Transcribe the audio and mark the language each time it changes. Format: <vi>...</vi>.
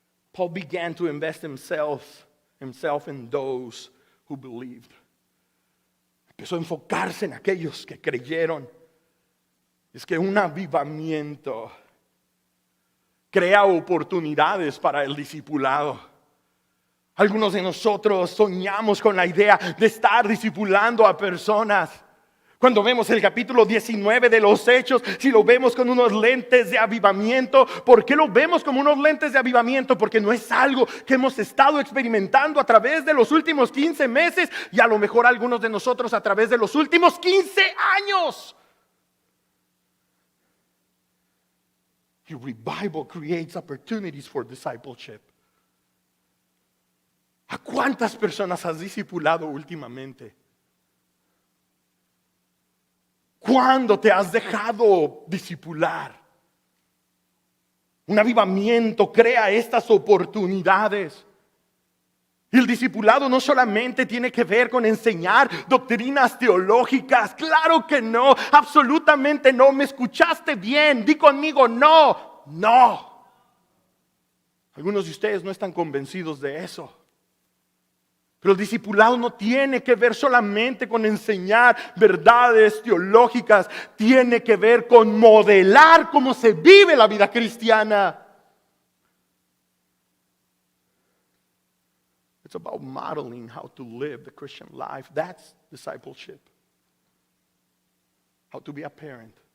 <en>Paul began to invest himself in those who believed.</en> <es>Empezó a enfocarse en aquellos que creyeron. Es que un avivamiento crea oportunidades para el discipulado. Algunos de nosotros soñamos con la idea de estar discipulando a personas. Cuando vemos el capítulo 19 de los Hechos, si lo vemos con unos lentes de avivamiento, ¿por qué lo vemos como unos lentes de avivamiento? Porque no es algo que hemos estado experimentando a través de los últimos 15 meses y a lo mejor algunos de nosotros a través de los últimos 15 años.</es> <en>Your revival creates opportunities for discipleship.</en> <es>¿A cuántas personas has discipulado últimamente? ¿Cuándo te has dejado discipular? Un avivamiento crea estas oportunidades. Y el discipulado no solamente tiene que ver con enseñar doctrinas teológicas. Claro que no, absolutamente no. ¿Me escuchaste bien? Di conmigo, no. Algunos de ustedes no están convencidos de eso. Pero el discipulado no tiene que ver solamente con enseñar verdades teológicas, tiene que ver con modelar cómo se vive la vida cristiana.</es> <en>It's about modeling how to live the Christian life. That's discipleship. How to be a parent.</en>